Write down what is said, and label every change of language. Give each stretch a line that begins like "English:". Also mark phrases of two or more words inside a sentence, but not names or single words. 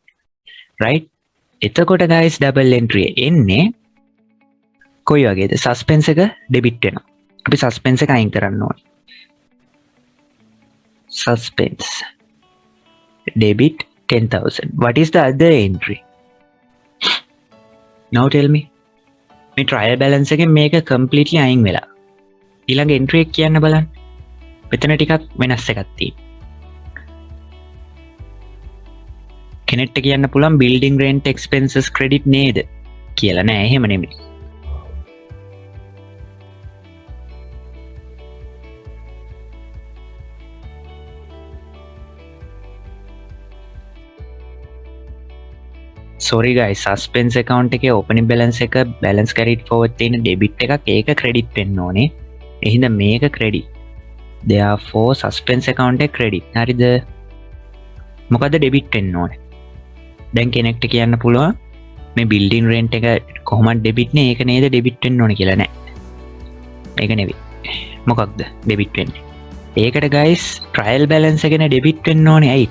Sinhala: right? එතකොට guys
English: double entry
Sinhala: එන්නේ කොයි වගේද? suspense එක debit වෙනවා. අපි suspense එක අයින් කරන්න ඕනේ.
English: suspense debit 10,000. what is the other entry? now tell me.
Sinhala: මේ
English: trial balance
Sinhala: එකෙන් මේක completely අයින් වෙලා ඊළඟ entry එක කියන්න බලන්න. මෙතන ටිකක් වෙනස් එකක් තියෙනවා. කෙනෙක්ට කියන්න පුළුවන්
English: building rent expenses credit
Sinhala: නේද කියලා. නෑ, එහෙම නෙමෙයි.
English: sorry guys, suspense account
Sinhala: එකේ
English: opening balance
Sinhala: එක
English: balance carried forward
Sinhala: තියෙන debit එකක්, ඒක credit වෙන්න ඕනේ. එහෙනම් මේක credit. therefore
English: suspense account
Sinhala: එක credit. හරිද? මොකද debit වෙන්න ඕනේ. දැන් කෙනෙක්ට කියන්න පුළුවන් මේ
English: building rent
Sinhala: එක කොහොමද debit නේ, ඒක නේද debit වෙන්න ඕනේ කියලා. නෑ, ඒක නෙවෙයි. මොකක්ද debit වෙන්නේ? ඒකට guys
English: trial balance
Sinhala: එකනේ debit වෙන්න ඕනේ. ඇයි?